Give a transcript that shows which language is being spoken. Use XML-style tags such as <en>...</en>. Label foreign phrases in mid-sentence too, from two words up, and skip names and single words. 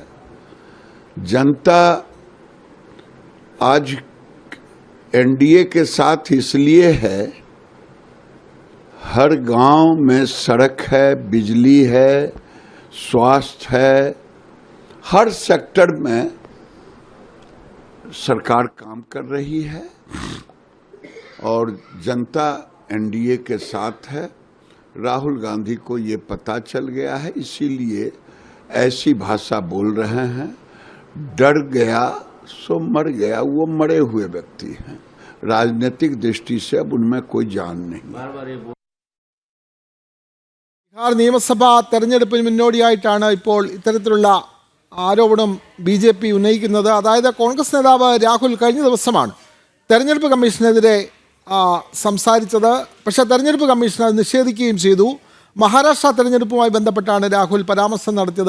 <hi>जनता आज एनडीए के साथ इसलिए है, हर गांव में सड़क है, बिजली है, स्वास्थ्य है, हर सेक्टर में सरकार काम कर रही है और जनता एनडीए के साथ है. राहुल गांधी को ये पता चल गया है, इसीलिए ऐसी भाषा बोल रहे हैं. डर गया सो मर गया, वो मरे हुए व्यक्ति हैं. राजनीतिक दृष्टि से अब उनमें कोई जान नहीं.</hi> <ml>ബീഹാർ നിയമസഭാ തെരഞ്ഞെടുപ്പിന് മുന്നോടിയായിട്ടാണ് ഇപ്പോൾ ഇത്തരത്തിലുള്ള ആരോപണം ബി.ജെ.പി. ഉന്നയിക്കുന്നത്. അതായത് കോൺഗ്രസ് നേതാവ് രാഹുൽ കഴിഞ്ഞ ദിവസമാണ് തെരഞ്ഞെടുപ്പ് കമ്മീഷനെതിരെ സംസാരിച്ചത്. പക്ഷേ തെരഞ്ഞെടുപ്പ് കമ്മീഷൻ അത് നിഷേധിക്കുകയും ചെയ്തു. മഹാരാഷ്ട്ര തെരഞ്ഞെടുപ്പുമായി ബന്ധപ്പെട്ടാണ് രാഹുൽ പരാമർശം നടത്തിയത്.</ml>